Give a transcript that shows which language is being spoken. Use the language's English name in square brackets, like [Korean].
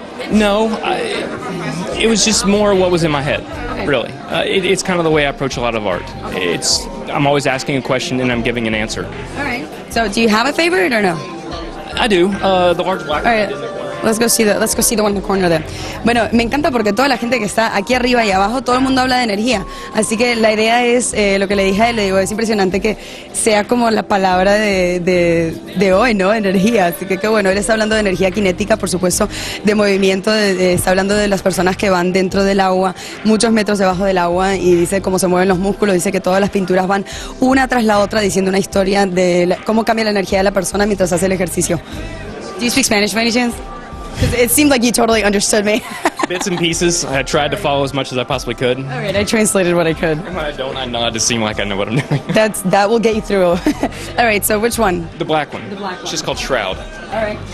[English] No, it was just more what was in my head, really. It's kind of the way I approach a lot of art. I'm always asking a question and I'm giving an answer. All right. So do you have a favorite or no? I do. The large black one. All right. Let's go see the one in the corner there. [Spanish] Bueno, me encanta porque toda la gente que está aquí arriba y abajo, todo el mundo habla de energía. Así que la idea es, lo que le dije a él, le digo, es impresionante que sea como la palabra de hoy, ¿no? Energía. Así que qué bueno, él está hablando de energía cinética, por supuesto, de movimiento, está hablando de las personas que van dentro del agua, muchos metros debajo del agua, y dice cómo se mueven los músculos, dice que todas las pinturas van una tras la otra diciendo una historia de cómo cambia la energía de la persona mientras hace el ejercicio. [English] Do you speak Spanish by any chance? Because it seemed like you totally understood me. Bits and pieces. I tried to follow as much as I possibly could. All right, I translated what I could. And when I don't, I nod to seem like I know what I'm doing. That will get you through. All right, so which one? The black one. The black one. It's just called Shroud. All right.